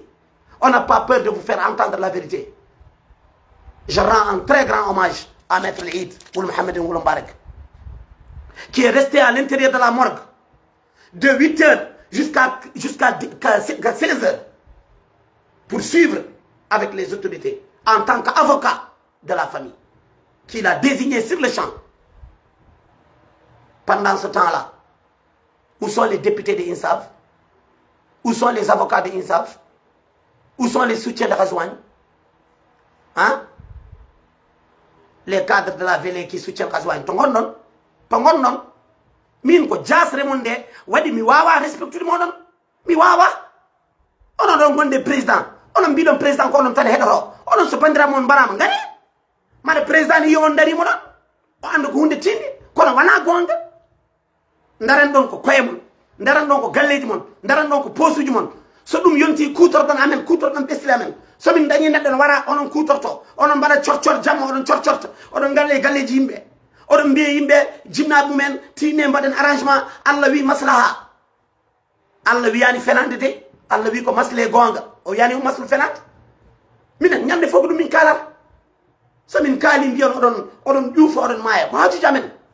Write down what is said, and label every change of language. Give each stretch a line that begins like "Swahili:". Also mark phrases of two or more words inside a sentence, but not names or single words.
French: On n'a pas peur de vous faire entendre la vérité. Je rends un très grand hommage à Maître Eid Ould Mohamed Ould Mbarak, qui est resté à l'intérieur de la morgue de 8 h jusqu'à 16 h pour suivre avec les autorités en tant qu'avocat de la famille, qu'il a désigné sur le champ. Pendant ce temps-là, où sont les députés de INSAF? Où sont les avocats de INSAF? Où sont les soutiens de Razouane? Hein? Les cadres de la VLE qui soutiennent Razouane.
Fula: Tongon non. Min ko jas remonde wadi mi wawa respecte mo non. Mi wawa.
French: On a donc des présidents.
Fula: onon mbiɗon président ko onon tan heɗoto onon so bandiraɓe mon mbarama ngani maɗa président ni yo on darimo ɗon o anda ko hunde tinde kono wona gonga daran ɗon ko koye mon daran ɗon ko galleji mon daran ɗon ko posuji mon so ɗum yonti kutorɗon amen kutorɗon ɓesli amen somin dañi neɗɗo no wara onon kutorto onon mbaɗa corcor jamma oɗon corcorta oɗon galle galleji yimɓe oɗon mbiya yimɓe jinnaɓe mumen tinne mbaɗen arrangement Allah wi maslaha Allah wiyani fenande de Allah wi ko masle gonga o yani o maslu fenande minen ñande fof ko ɗum min kalata somin kaali mbiyon oɗon ƴuufa oɗon maaya ko hajuji amen